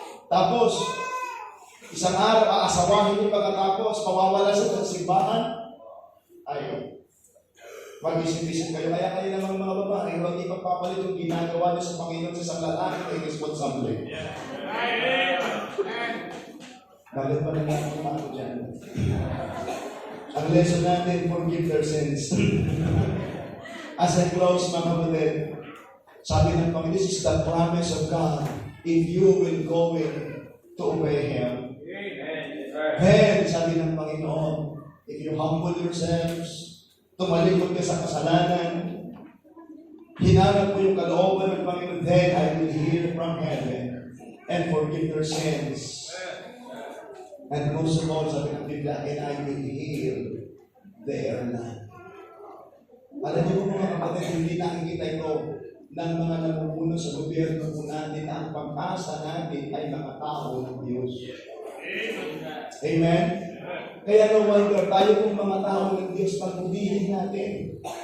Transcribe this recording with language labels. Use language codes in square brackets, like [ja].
[tl] Tapos, isang araw, aasawahin niyo pagkatapos, mawawala siya sa simbahan. Ayaw. Mag-isip-isip kayo. Kaya kayo namang mga babae, huwag ipagpapalit yung ginagawa niyo sa Panginoon sa isang lalaki na irresponsible. Bakit pa nangyari ako dyan? Ang lesson natin, [en] forgive their sins. As I close, [tl] mga kapatid, sabi ng Panginoon, [en] this is the promise of God. If you will go in to obey Him, then, [tl] sabi ng Panginoon, [en] if you humble yourselves, [tl] tumalikod ka sa kasalanan, hinanap mo yung kalooban ng Panginoon, [en] then I will hear from heaven and forgive their sins. And most of all, [tl] sabi ng Biblia, [en] and I will heal their land. [tl] Alam niyo po mga kapatid, hindi nakikita ito ng mga namumuno sa gobyerno po natin na ang pag-asa natin ay mga tao ng Diyos. Amen? Kaya no wonder, tayo pong mga tao ng Diyos, pagpudihin natin.